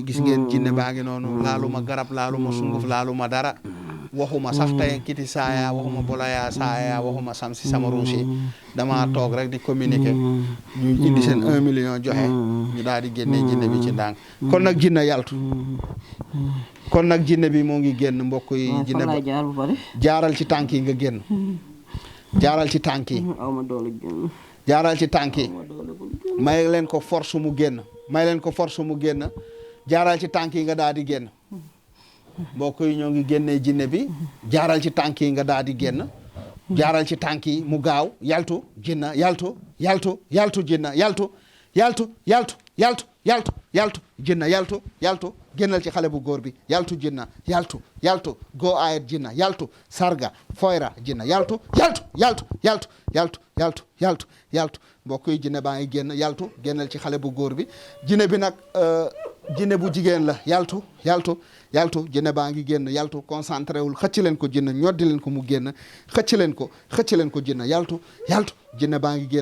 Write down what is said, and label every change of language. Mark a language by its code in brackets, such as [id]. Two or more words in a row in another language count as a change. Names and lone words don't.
[wo] gis ngeen jinne baa ngi noonu laaluma garab laaluma sunguf laaluma dara waxuma sax tey kiti saaya waxuma bolaya saaya waxuma sam si sama ruusi dama toog rek di communiquer ñu indi seen 1 million joxe ñu daal di génnee jinne bi ci ndànk kon nag jinne yaltu kon nag jinne bi moo ngi génn mbokk yi jinne ba jaaral ci tànk yi nga génn jaaral ci tànk yi jaaral ci tànk yi may leen ko force mu génn jaaral ci tànk yi nga daal di génn mbokk yi ñoo ngi génnee jinne bi jaaral ci tànk yi nga daal di génn jaaral ci tànk yi mu gaaw yaltu jinna yaltu jinna yaltu jinna yaltu génnal ci xale bu góor bi yaltu jinna yaltu go ayet jinna yaltu sarga foyra jinna yaltu mbokk yi jinne baa ngi génn yaltu génnal ci xale bu góor bi jinne bi nag jinne bu jigéen la yaltu jinne baa ngi génn yaltu concentré wul xëcc leen ko jinne ñoddi leen ko mu génn xëcc leen ko jinne yaltu jinne baa ngi